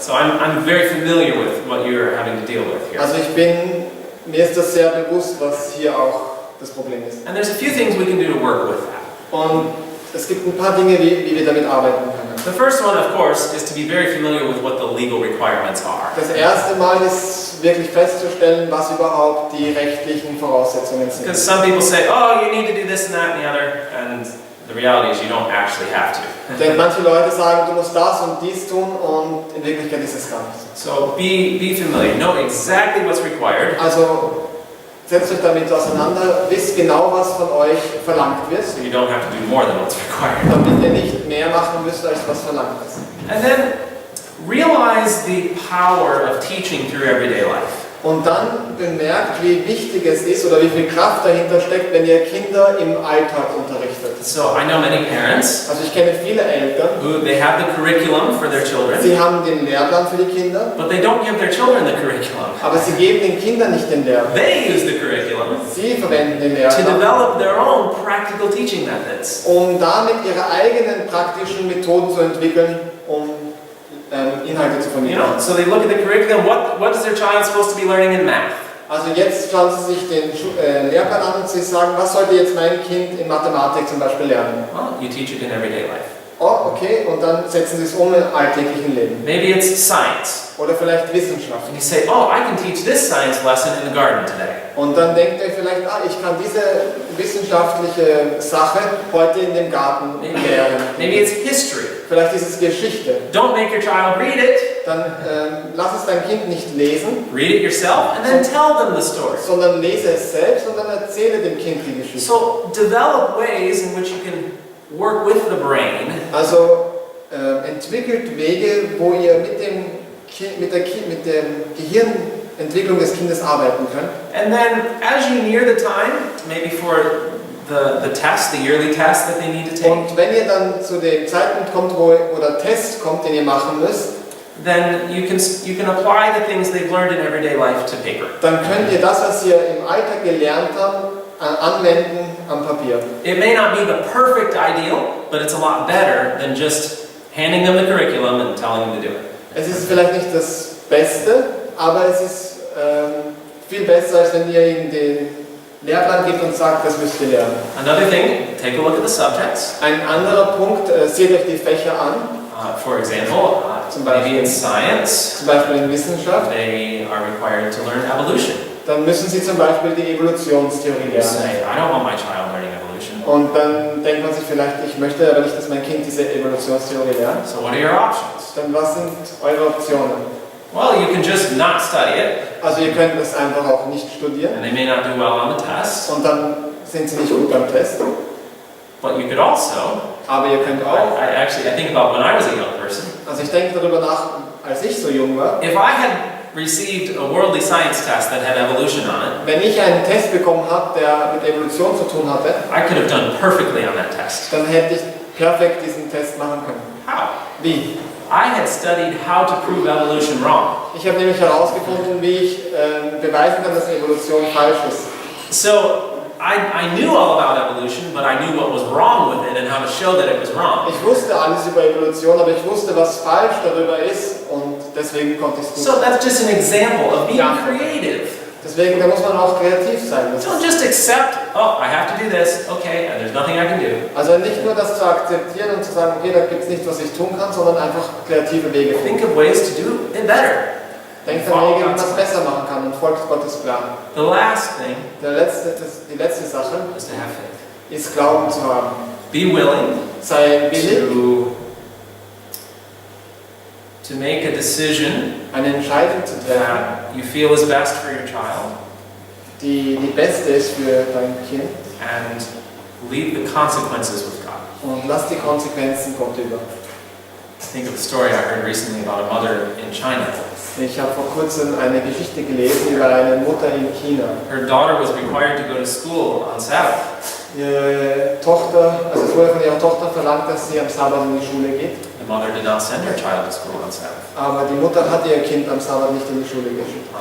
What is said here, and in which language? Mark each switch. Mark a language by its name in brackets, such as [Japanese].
[English] So I'm very familiar with what you're having to deal with here. [German] Also mir ist das sehr bewusst, was hier auch das Problem ist. [English] And there's a few things we can do to work with that. [German] Und es gibt ein paar Dinge, wie wir damit arbeiten können. [English] The first one, of course, is to be very familiar with what the legal requirements are. [German] Das erste Mal ist wirklich festzustellen, was überhaupt die rechtlichen Voraussetzungen sind. [English] Because some people say, oh, you need to do this and that and the other, and the reality is you don't actually have to. [German] Denn manche Leute sagen, du musst das und dies tun und in Wirklichkeit ist es gar nicht so. [English] So be familiar, know exactly what's required. [German] Also setzt euch damit auseinander, wisst genau, was von euch verlangt wird, [English] So you don't have to do more than what's required. [German] damit ihr nicht mehr machen müsst, als was verlangt ist. [English] And then realize the power of teaching through everyday life. [German] Und dann bemerkt, wie wichtig es ist oder wie viel Kraft dahinter steckt, wenn ihr Kinder im Alltag unterrichtet. [English] So I know many parents [German] Also ich kenne viele Eltern, [English] who they have the curriculum for their children, [German] sie haben den Lehrplan für die Kinder, [English] but they don't give their children the curriculum. [German] aber sie geben den Kindern nicht den Lehrplan. [English] They use the curriculum [German] Sie verwenden den [English] to [German] Lehrplan, [English] develop their own practical teaching methods. [German] um damit ihre eigenen praktischen Methoden zu entwickeln, um Inhalte zu [English] You [German] vermitteln. [English] know, so they look at the curriculum. What is their child supposed to be learning in math? [German] Also jetzt schauen Sie sich den Lehrplan an und Sie sagen, was sollte jetzt mein Kind in Mathematik zum Beispiel lernen? [English] Well, you teach it in everyday life. [German] Oh, okay, und dann setzen Sie es um im alltäglichen Leben. [English] Maybe it's science. [German] Oder vielleicht Wissenschaft. [English] And you say, oh, I can teach this science lesson in the garden today. [German] Und dann denkt ihr vielleicht, ich kann diese wissenschaftliche Sache heute in dem Garten lehren. [English] Maybe it's history. [German] Vielleicht ist es Geschichte. [English] Don't make your child read it. [German] Dann lass es dein Kind nicht lesen, [English] Read it yourself and then tell them the story. [German] sondern lese es selbst und dann erzähle dem Kind die Geschichte. [English] So develop ways in which you can work with the brain [German] Also entwickelt Wege, wo ihr mit der Gehirnentwicklung des Kindes arbeiten könnt. [English] and then as you near the time, maybe for the test, the yearly test that they need to take, [German] Und wenn ihr dann zu dem Zeitpunkt kommt, wo der Test kommt, den ihr machen müsst, [English] then you can apply the things they've learned in everyday life to paper. [German] dann könnt ihr das, was ihr im Alltag gelernt habt, anwenden am Papier. [English] It may not be the perfect ideal, but it's a lot better than just handing them the curriculum and telling them to do it. [German] Es ist vielleicht nicht das Beste, aber es ist viel besser, als wenn ihr ihnen den Lehrplan gebt und sagt, das müsst ihr lernen. [English] Another thing, take a look at the subjects. [German] Ein anderer Punkt, seht euch die Fächer an, [English] For example, maybe in science, [German] zum Beispiel in Wissenschaft. [English] they are required to learn evolution. [German] Dann müssen sie zum Beispiel die Evolutionstheorie [English] You [German] lernen. [English] say, I don't want my child learning evolution. [German] Und dann denkt man sich vielleicht, ich möchte aber nicht, dass mein Kind diese Evolutionstheorie lernt. [English] So what are your options? [German] Dann was sind eure Optionen? [English] Well, you can just not study it, [German] Also ihr könnt es einfach auch nicht studieren [English] and they may not do well on the test. [German] und dann sind sie nicht gut beim Test. [English] But you could also, [German] Aber ihr könnt auch, [English] I think about when I was a young person. [German] also ich denke darüber nach, als ich so jung war, [English] If I had received a worldly science test that had evolution on it, [German] wenn ich einen Test bekommen habe, der mit Evolution zu tun hatte, [English] I could have done perfectly on that test. [German] dann hätte ich perfekt diesen Test machen können. [English] How? [German] Wie? [English] I had studied how to prove evolution wrong. [German] Ich habe nämlich herausgefunden, wie ich beweisen kann, dass Evolution falsch ist. [English] So I knew all about evolution, but I knew what was wrong with it and how to show that it was wrong. [German] Ich wusste alles über Evolution, aber ich wusste, was falsch darüber ist und deswegen konnte ich es [English] So [German] gut. [English] that's just an example of being Yeah. creative. [German] Deswegen, da muss man auch kreativ sein. [English] Don't just accept, oh, I have to do this, okay, and there's nothing I can do. [German] Also nicht nur das zu akzeptieren und zu sagen, okay, da gibt es nichts, was ich tun kann, sondern einfach kreative Wege finden. [English] Think of ways to do it better. [German] Denkt an Wege, wie man es besser machen kann und folgt Gottes Plan. [English] The last thing [German] Die letzte Sache [English] is to have faith. [German] ist Glauben zu haben. [English] Be willing [German] Sei willig, [English] to make a decision [German] eine Entscheidung zu treffen, [English] that you feel is best for your child [German] die die beste ist für dein Kind [English] and leave the consequences with God. [German] und lass die Konsequenzen Gott über. [English] Think of a story I heard recently about a mother in China. [German] Ich habe vor kurzem eine Geschichte gelesen über eine Mutter in China. [English] Her daughter was required to go to school on Sabbath. [German] Ihre Tochter, also es wurde von ihrer Tochter verlangt, dass sie am Sabbat in die Schule geht. [English] The mother did not send her child to school on Sabbath. [German] Aber die Mutter hat ihr Kind am Sabbat nicht in die Schule geschickt.